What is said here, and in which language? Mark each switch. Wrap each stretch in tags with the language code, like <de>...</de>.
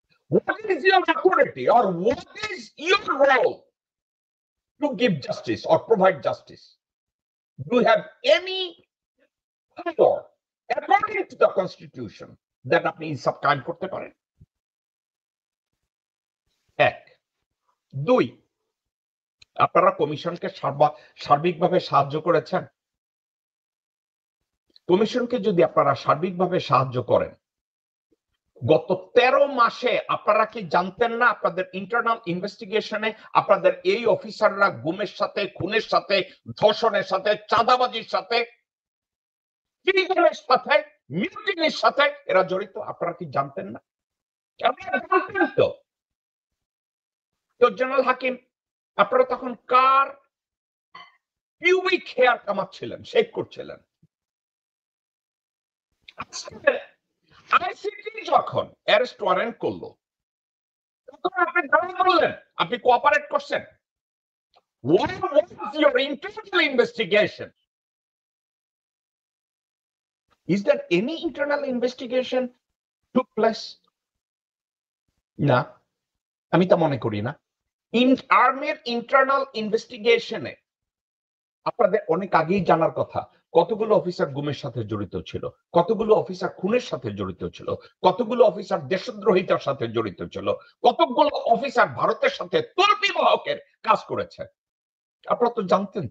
<en>What is your authority or what is your role to give justice or provide justice? Do you have any power according to the constitution that</en> <bn>আপনি ইনসাফ কায়েম করতে পারেন? এক। দুই, আপনারা কমিশনকে সার্বিকভাবে সাহায্য করেছেন। কমিশনকে যদি আপনারা সার্বিকভাবে সাহায্য করেন, গত 13 মাসে আপনারা কি জানতেন না আপনাদের ইন্টারনাল ইনভেস্টিগেশনে আপনাদের এই অফিসাররা গুমের সাথে, খুনের সাথে, ধর্ষণের সাথে, চাঁদাবাজির সাথে, ক্রিমিনালের সাথে, মিউটিনির সাথে এরা জড়িত? আপনারা কি জানতেন না? আপনারা জানতেন তো। জেনারেল হাকিম, আপনারা তখন কার পিউবিক হেয়ার কামাচ্ছিলেন, শেভ করছিলেন? আইসিটি যখন অ্যারেস্ট ওয়ারেন্ট করলো, তখন আপনি দাঁড়িয়ে বললেন আপনি কোঅপারেট করছেন।</bn> <en>What was your internal investigation? Is there any internal investigation took place?</en> <bn>না, আমি তা মনে করি না। আর্মির ইন্টারনাল ইনভেস্টিগেশনে আপনাদের অনেক আগেই জানার কথা কতগুলো অফিসার গুমের সাথে জড়িত ছিল, কতগুলো অফিসার খুনের সাথে জড়িত ছিল, কতগুলো অফিসার দেশদ্রোহিতার সাথে জড়িত ছিল, কতগুলো অফিসার ভারতের সাথে তল্পি বাহকের কাজ করেছে। আপনারা তো জানতেন।</bn>